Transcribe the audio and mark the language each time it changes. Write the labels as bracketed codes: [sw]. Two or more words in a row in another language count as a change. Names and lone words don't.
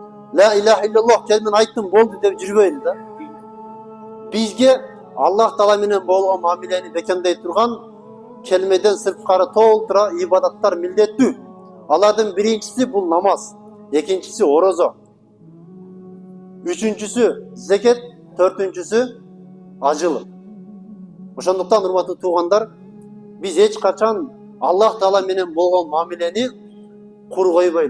[ar] لا إله إلا الله [ky] kelimeni ayttım boldu deb жүрбөйлү да. Bizge Allah Taala менен болгон мамилени бекемдей турган kelmeden sırtkары толтура ibadattар милдеттүү. Алардын биринчиси бул намаз, экинчиси орозо, үчүнчүсү зекет, төртүнчүсү ажылык. Ошондуктан урматтуу туугандар, биз эч качан Аллах Таала менен болгон мамилени кур койбойлу.